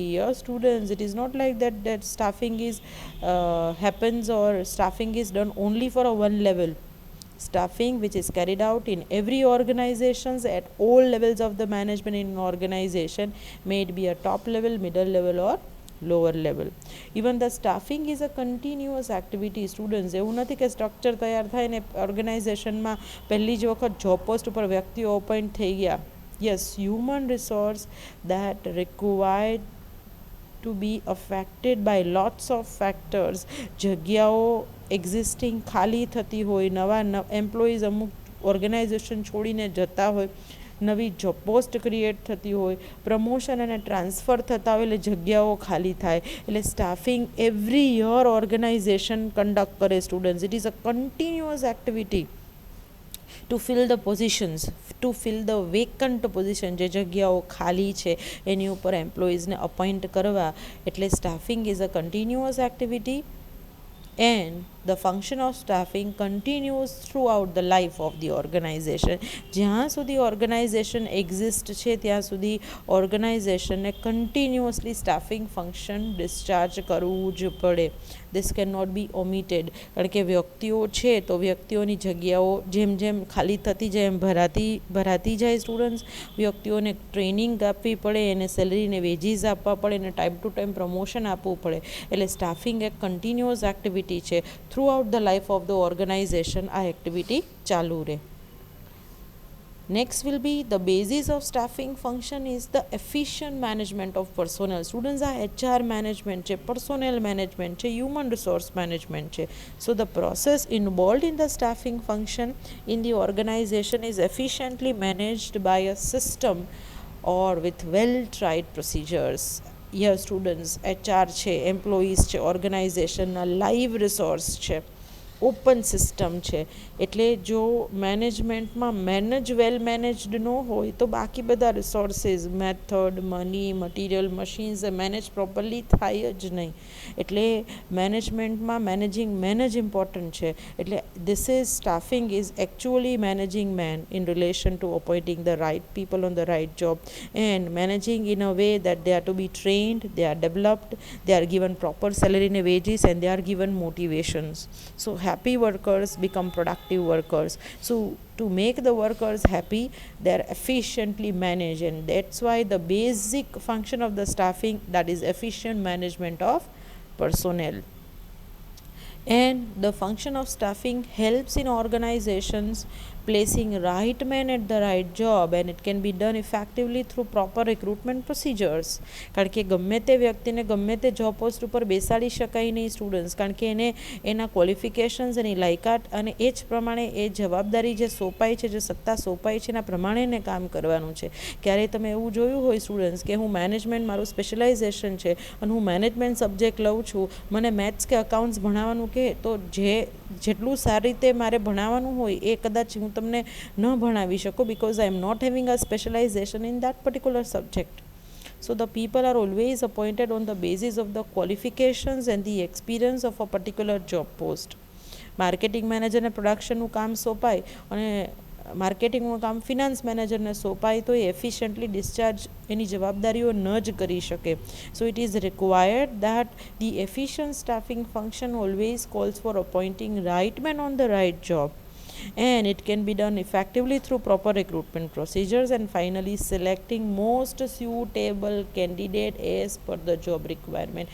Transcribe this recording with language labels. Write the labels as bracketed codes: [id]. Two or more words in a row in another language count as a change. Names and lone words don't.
[en] Here students, it is not like that staffing is happens or staffing is done only for a one level. Staffing which is carried out in every organizations at all levels of the management in an organization, may it be a top level, middle level or lower level. Even the staffing is a continuous activity. Students, [gu] એવું નથી કે સ્ટ્રક્ચર તૈયાર થાય ને ઓર્ગેનાઇઝેશનમાં પહેલી જ વખત [en] job post [gu] ઉપર વ્યક્તિઓ અપોઇન્ટ થઈ ગયા. [en] Yes, human resource that required to be affected by lots of factors. [gu] જગ્યાઓ એક્ઝિસ્ટિંગ ખાલી થતી હોય, નવા એમ્પ્લોઈઝ અમુક ઓર્ગેનાઇઝેશન છોડીને જતા હોય, નવી [en] job post create [gu] થતી હોય, પ્રમોશન અને ટ્રાન્સફર થતા હોય, એટલે જગ્યાઓ ખાલી થાય. એટલે [en] staffing every year organization conduct [gu] કરે. [en] Students, it is a continuous activity to fill the positions, to fill the vacant position. [gu] જે જગ્યાઓ ખાલી છે એની ઉપર એમ્પ્લોઈઝને અપોઇન્ટ કરવા, એટલે [en] staffing is a continuous activity. And the function of staffing continues throughout the life of the organization. [gu] જ્યાં સુધી [en] organization exist [gu] છે ત્યાં સુધી ઓર્ગેનાઇઝેશનને [en] continuously staffing function discharge [gu] કરવું જ પડે. [en] This cannot be omitted. [gu] કારણ કે વ્યક્તિઓ છે તો વ્યક્તિઓની જગ્યાઓ જેમ જેમ ખાલી થતી જાય એમ ભરાતી જાય. સ્ટુડન્ટ્સ, વ્યક્તિઓને ટ્રેનિંગ આપવી પડે, એને સેલરીને વેજીસ આપવા પડે, એને [en] time to time promotion [gu] આપવું પડે. એટલે સ્ટાફિંગ એક [en] continuous activity [gu] છે. [en] throughout the life of the organization [gu] આ એક્ટિવિટી ચાલુ રહે. [en] Next will be the basis of staffing function is the efficient management of personnel. Students, are HR management છે, personnel management છે, human resource management છે. So the process involved in the staffing function in the organization is efficiently managed by a system or with well tried procedures. Here students, HR છે, employees છે, organizationના live resource છે, open system છે. [gu] એટલે જો મેનેજમેન્ટમાં [en] well managed [gu] ન હોય તો બાકી બધા રિસોર્સિસ, [en] method, money, material, machines manage properly [gu] થાય જ નહીં. એટલે મેનેજમેન્ટમાં [en] manage important [gu] છે. [en] એટલે this is staffing is actually managing man in relation to appointing the right people on the right job and managing in a way that they are to be trained, they are developed, they are given proper salary and wages, and they are given motivations. So happy workers become productive workers. So to make the workers happy, they are efficiently managed, and that's why the basic function of the staffing, that is efficient management of personnel. And the function of staffing helps in organizations placing right man at the right job, and it can be done effectively through proper recruitment procedures. [gu] કારણ કે ગમે તે વ્યક્તિને ગમે તે [en] job post [gu] ઉપર બેસાડી શકાય નહીં સ્ટુડન્ટ્સ, કારણ કે એને એના ક્વોલિફિકેશન્સ, એની લાયકાત અને એ જ પ્રમાણે એ જવાબદારી જે સોંપાઈ છે, જે સત્તા સોંપાઈ છે એના પ્રમાણે એને કામ કરવાનું છે. ક્યારેય તમે એવું જોયું હોય સ્ટુડન્ટ્સ કે હું મેનેજમેન્ટ, મારું સ્પેશિયલાઇઝેશન છે અને હું [en] management subject [gu] લઉં છું, મને મેથ્સ કે અકાઉન્ટ્સ ભણાવવાનું કે તો જેટલું સારી રીતે મારે ભણાવવાનું હોય એ કદાચ હું તમને ન ભણાવી શકું, [en] because I am not having a specialization in that particular subject. So the people are always appointed on the basis of the qualifications and the experience of a particular job post. [gu] માર્કેટિંગ મેનેજરને પ્રોડક્શનનું કામ સોંપાય અને માર્કેટિંગનું કામ ફિનાન્સ મેનેજરને સોંપાય તો એ [en] efficiently discharge [gu] એની જવાબદારીઓ ન જ કરી શકે. [en] So it is required that the efficient staffing function always calls for appointing right man on the right job, and it can be done effectively through proper recruitment procedures, and finally selecting most suitable candidate as per the job requirement.